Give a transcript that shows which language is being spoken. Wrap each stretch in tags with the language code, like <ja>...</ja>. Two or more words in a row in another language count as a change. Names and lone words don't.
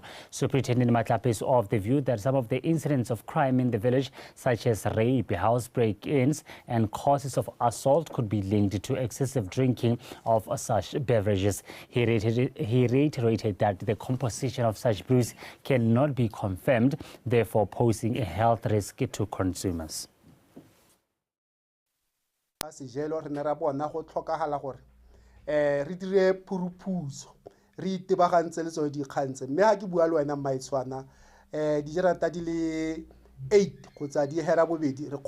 <en>Superintendent Matlapeng is of the view that some of the incidents of crime in the village, such as rape, house break-ins and causes of assault, could be linked to excessive drinking of such beverages. He reiterated that the composition of such brews cannot be confirmed, therefore posing a health risk to consumers.</en> <tn>Sejelo re ne ra bona go tlhokagala gore re dire phuruphuso re itebagantse le tsone dikgantse mme ha ke bua le wena Maitswana dijarata di le 8 go tsa di hera bobedi re</tn>